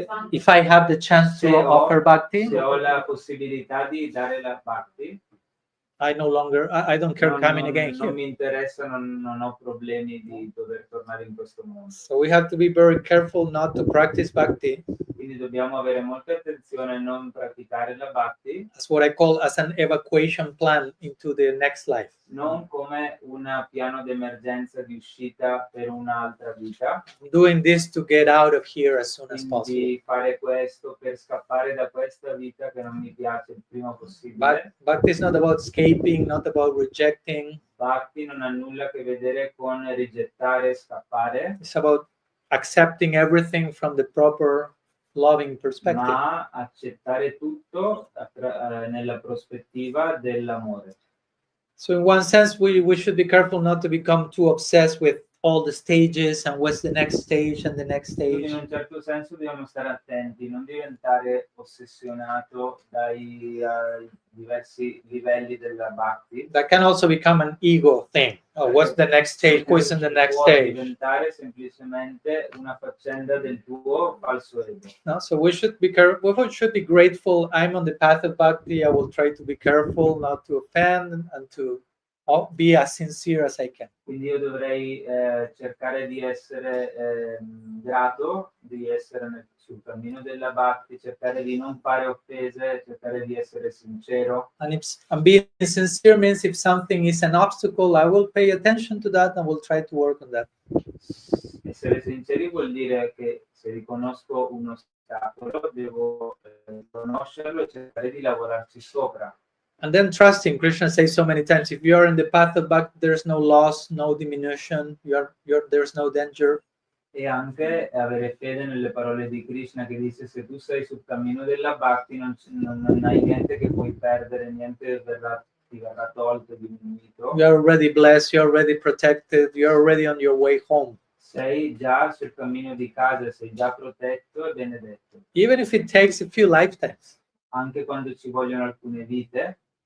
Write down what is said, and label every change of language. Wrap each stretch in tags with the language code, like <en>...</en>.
<en>if I have the chance to offer bhakti,</en> <it>se ho la possibilità di dare la bhakti,</it> <en>I don't care coming again here.</en> <it>Non mi interessa, non ho problemi di dover tornare in questo mondo.</it> <en>So we have to be very careful not to practice bhakti.</en> <it>Quindi dobbiamo avere molta attenzione a non praticare la bhakti.</it> <en>That's what I call as an evacuation plan into the next life.</en> <it>Non come un piano d'emergenza di uscita per un'altra vita.</it> <en>I'm doing this to get out of here as soon as possible.</en> <it>Quindi fare questo per scappare da questa vita che non mi piace il prima possibile.</it> <en>Bhakti is not about escaping, not about rejecting.</en> <it>Bhakti non ha nulla a che vedere con rigettare, scappare.</it> <en>It's about accepting everything from the proper loving perspective.</en> <it>Ma accettare tutto nella prospettiva dell'amore.</it> <en>So in one sense, we should be careful not to become too obsessed with all the stages and what's the next stage and the next stage.</en> <it>In un certo senso dobbiamo stare attenti, non diventare ossessionato dai diversi livelli della bhakti.</it> <en>That can also become an ego thing. Oh, what's the next stage? What's in the next</en> <it>Può</it> <en>stage?</en> <it>diventare semplicemente una faccenda del tuo falso ego.</it> <en>No, so we should be careful. We should be grateful. I'm on the path of bhakti. I will try to be careful not to offend and to be as sincere as I can.</en> <it>Quindi io dovrei cercare di essere grato, di essere sul cammino della bhakti, cercare di non fare offese, cercare di essere sincero.</it> <en>And being sincere means if something is an obstacle, I will pay attention to that and will try to work on that.</en> <it>Essere sinceri vuol dire che se riconosco un ostacolo devo conoscerlo e cercare di lavorarci sopra.</it> <en>And then trusting. Krishna says so many times, if you are in the path of bhakti, there's no loss, no diminution, there's no danger.</en> <it>E anche avere fede nelle parole di Krishna che dice se tu sei sul cammino della bhakti non hai niente che puoi perdere, niente ti verrà tolto, diminuito.</it> <en>You're already blessed, you're already protected, you're already on your way home.</en> <it>Sei già sul cammino di casa, sei già protetto e benedetto.</it> <en>Even if it takes a few lifetimes.</en> <it>Anche quando ci vogliono alcune vite.</it>